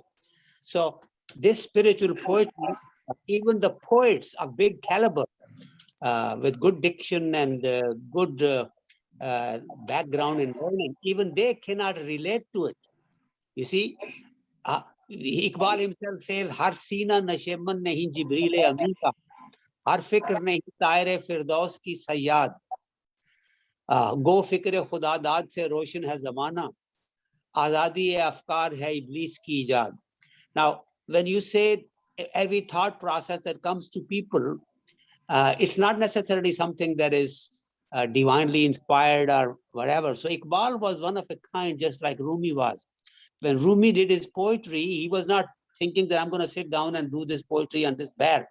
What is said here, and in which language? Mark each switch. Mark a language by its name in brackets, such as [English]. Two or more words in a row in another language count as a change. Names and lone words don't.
[English] So this spiritual poetry, even the poets of big caliber, with good diction and good background in learning, even they cannot relate to it. You see, Iqbal himself says, [Urdu] "ہر سینہ نشیمن نہیں جبریل امیں کا، ہر فکر نہیں طائر فردوس کی صیاد. گو فکر خدا داد سے روشن ہے زمانہ، آزادی افکار ہے ابلیس کی ایجاد." [English] Now, when you say every thought process that comes to people, it's not necessarily something that is divinely inspired or whatever. So Iqbal was one of a kind, just like Rumi was. When Rumi did his poetry, he was not thinking that I'm going to sit down and do this poetry on this bear.